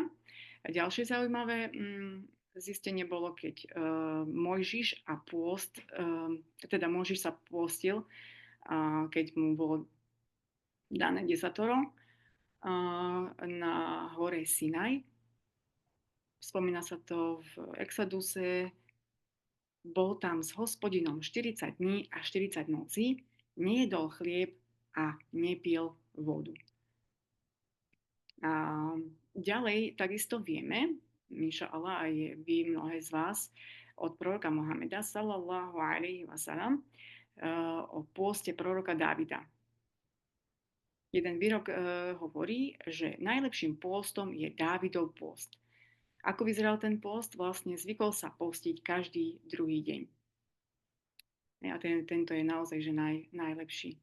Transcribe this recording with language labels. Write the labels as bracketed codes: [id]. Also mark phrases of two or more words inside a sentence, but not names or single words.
[sk] A ďalšie zaujímavé zistenie bolo, keď Mojžiš a pôst, teda Mojžiš sa pôstil, keď mu bolo dané desatoro na hore Sinaj, spomína sa to v Exoduse, bol tam s Hospodinom 40 dní a 40 nocí, nejedol chlieb a nepil vodu. A ďalej takisto vieme, Míša Allah aj vy mnohé z vás, od proroka Mohameda [ar] صلى الله عليه وسلم [sk] o pôste proroka Dávida. Jeden výrok hovorí, že najlepším pôstom je Dávidov pôst. Ako vyzeral ten pôst? Vlastne zvykol sa postiť každý druhý deň. A tento je naozaj že najlepší.